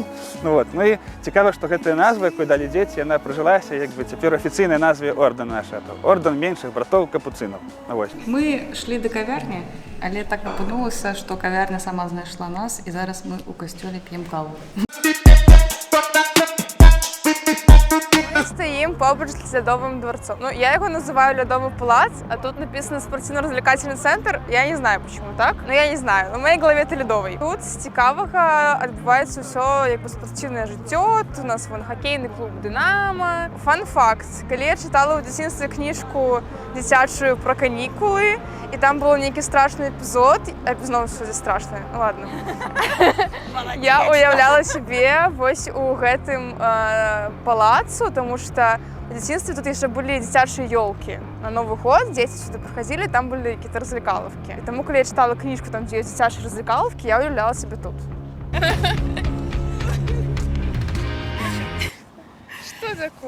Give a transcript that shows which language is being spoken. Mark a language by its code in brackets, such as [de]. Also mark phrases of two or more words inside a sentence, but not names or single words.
[be] Ну і цікава, што гэтая назва, якую далі дзеці, яна прыжылася як бы цяпер афіцыйнай назве ордэна наша. Ордэн меншых братоў капуцынаў. Мы шлі да кавярні, але так апынулася, што кавярня сама знайшла нас, і зараз мы ў касцёле п'ем каву. [ru] Стоим побач з лядовым дворцом. Ну, я его называю [be] лядовый палац, [ru] а тут написано спортивно-развлекательный центр. Я не знаю, почему так, но я не знаю. В моей голове это лядовый. [be] Тут з цікавага адбываецца ўсё як бы спартыўнае жыццё. [ru] Тут у нас вон хоккейный клуб «Динамо». Фан-факт. [be] Калі я читала ў дзяцінстве кніжку дзіцячую про канікулы, і там был нейкі страшны эпізод, зноў ўсё здесь страшнае, [ru] ну ладно. [be] Я уяўляла сябе вось у гэтым палацу, [ru] потому что в детстве тут еще были [be] дзіцячыя ёлки. [ru] На Новый год дети сюда приходили, там были какие-то развлекаловки. И тому, когда я читала книжку, там, где есть дзіцячыя развлекаловки, я уявляла себе тут. Что такое?